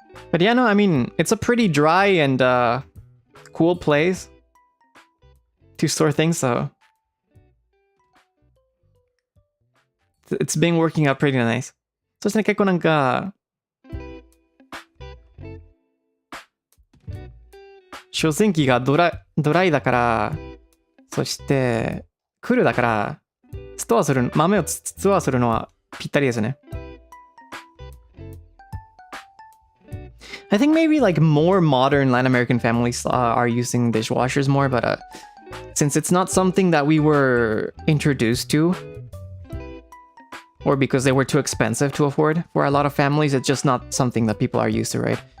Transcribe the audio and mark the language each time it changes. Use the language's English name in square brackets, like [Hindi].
[English] But yeah, no, I mean, it's a pretty dry and cool place to store things, so it's been working out pretty nice. [Japanese] そしてね、結構なんか、食洗機がドライだから、そしてクールだから、豆をストアするのはぴったりですね。 [English] I think maybe like more modern Latin American families are using dishwashers more, but since it's not something that we were introduced to, or because they were too expensive to afford for a lot of families, it's just not something that people are used to, right?